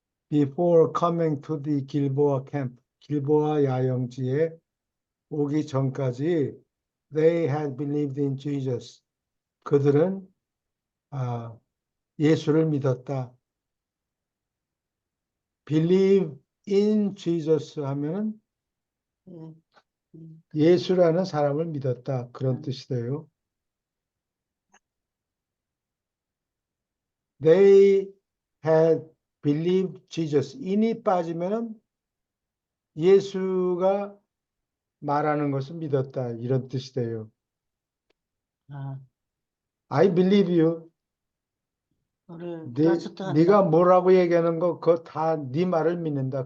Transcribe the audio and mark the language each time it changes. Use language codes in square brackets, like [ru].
[en] Before coming to the Gilboa camp, [ko] 길보아 야영지에 오기 전까지 [en] they had believed in Jesus. [ko] 그들은 예수를 믿었다. [en] Believe in Jesus [ko] 하면은 예. 예수라는 사람을 믿었다. 그런 음. 뜻이래요. [en] They had believed Jesus. [ko] 인이 빠지면은 예수가 말하는 것을 믿었다. 이런 뜻이 돼요. 아, [en] I believe you. [ko] 너를 트러스트 한다. 네가 뭐라고 얘기하는 거 그거 다 네 말을 믿는다.